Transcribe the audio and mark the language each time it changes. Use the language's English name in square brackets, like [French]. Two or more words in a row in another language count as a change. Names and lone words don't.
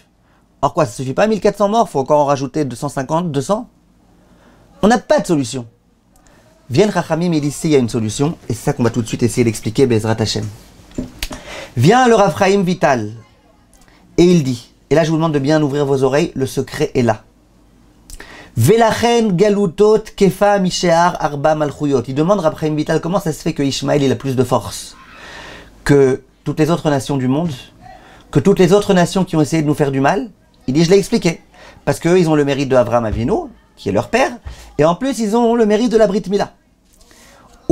[French] Alors quoi, ça suffit pas, 1400 morts, faut encore en rajouter 250, 200? On n'a pas de solution. Viens Chachamim, il dit, il y a une solution, et c'est ça qu'on va tout de suite essayer d'expliquer, [Hebrew] בעזרת השם. [French] Vient le Rav Chaim Vital, et il dit, et là je vous demande de bien ouvrir vos oreilles, le secret est là. [Hebrew] ולכן גלותות כפה משאר ארבע מלכויות. [French] Il demande Rav Chaim Vital comment ça se fait que Ishmaël il a plus de force que toutes les autres nations du monde, que toutes les autres nations qui ont essayé de nous faire du mal. Il dit, je l'ai expliqué, parce qu'eux ils ont le mérite de [Hebrew] אברהם אבינו, [French] qui est leur père, et en plus ils ont le mérite de la [Hebrew] ברית מילה.